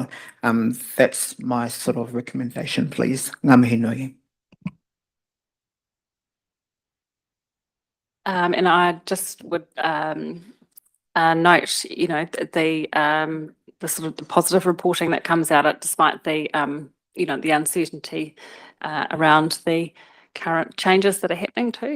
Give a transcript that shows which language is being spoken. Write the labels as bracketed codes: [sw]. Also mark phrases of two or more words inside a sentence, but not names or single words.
[en] That's my sort of recommendation, please. [mi] Ngā mihi nui. [en] And I just would note, you know, the sort of the positive reporting that comes out of, despite the, you know, the uncertainty around the current changes that are happening too.